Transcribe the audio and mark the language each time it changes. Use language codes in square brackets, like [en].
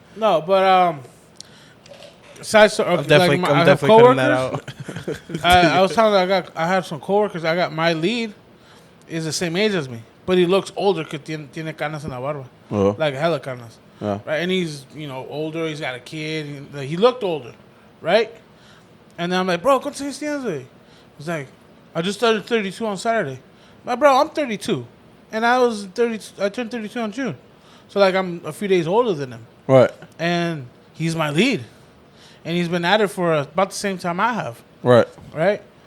[en] No, but side story. I'm definitely I have cutting that coworkers. out. I was telling them I had some coworkers. I got my lead is the same age as me, but he looks older because [es] tiene canas en la barba, [en] like hella canas. Yeah. Right, and he's older. He's got a kid. He looked older, right? And then I'm like, bro, [es] ¿cuántos años tienes, güey? [en] He's like, I just started 32 on Saturday. But bro, I'm 32, and I was 30. I turned 32 on June, so like I'm a few days older than him. Right. And he's my lead, and he's been at it for about the same time I have. Right. Right.